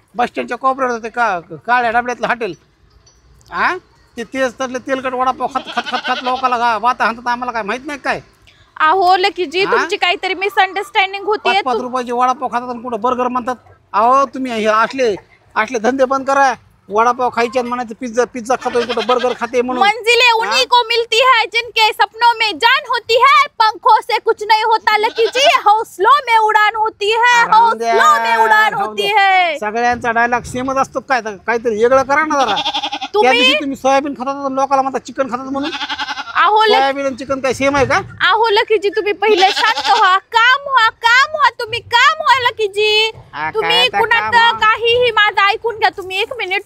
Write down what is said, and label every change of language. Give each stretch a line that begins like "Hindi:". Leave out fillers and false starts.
Marathi: बस स्टँडच्या कोपऱ्यात होते काळ्या डबड्यातलं हॉटेल. तेच तर तेलकट वडापाव खात लोकांना वाता हाणतात. आम्हाला काय माहित नाही काय? अहो लकीजी तुमची काहीतरी मिसअंडरस्टँडिंग होती. 5 रुपयाचे वडापाव खातात आणि कुठं बर्गर म्हणतात. अहो तुम्ही असले धंदे बंद करा. वडापाव खायचे म्हणायचं पिझ्झा खातोय कुठं बर्गर खाते म्हणून.
Hindi: मंजिलें उन्हीं को मिलती है जिनके सपनों में जान होती है. पंखों से कुछ नहीं होता लकीजी. हौसलों में उड़ान होती है. हौसलों में उड़ान होती है.
Marathi: सगळ्यांचा डायलॉग सेमच असतो काय? काहीतरी वेगळं करा ना जरा. त्या दिवशी तुम्ही सोयाबीन खातात लोकांना म्हणतात चिकन खातात म्हणून. अहो सोयाबीन आणि चिकन काय सेम आहे का? अहो लकीजी तुम्ही पहिले शांत व्हा. काम व्हा तुम्ही काम व्हा लकीजी. तुम्ही कुणाचं काहीही माझं ऐकून घ्या. तुम्ही 1 मिनिट.